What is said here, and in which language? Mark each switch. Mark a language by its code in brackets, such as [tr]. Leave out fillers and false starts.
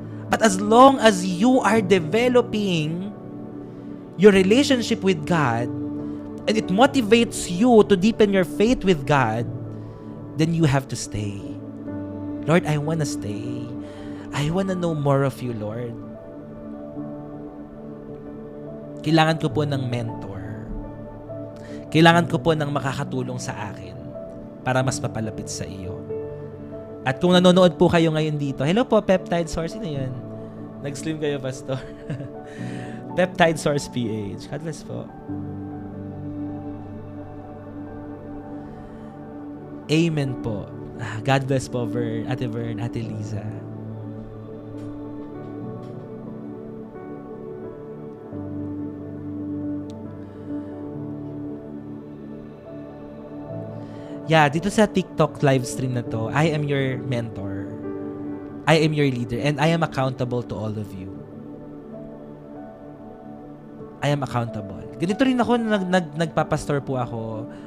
[en] But as long as you are developing your relationship with God, and it motivates you to deepen your faith with God, then you have to stay. Lord, I want to stay. I want to know more of you, Lord. [tl] Kailangan ko po ng mentor. Kailangan ko po ng makakatulong sa akin para mas mapalapit sa iyo. At kung nanonood po kayo ngayon dito, hello po, Peptide Source. Sino yan? Nag-slim kayo, Pastor. [en] Peptide Source PH. God bless po. Amen po. God bless po, Ate Vern, Ate Liza. Yeah, [tl] dito sa TikTok live stream na to, [en] I am your mentor. I am your leader and I am accountable to all of you. I am accountable. [tl] Ganito rin ako, nagpapastor po ako.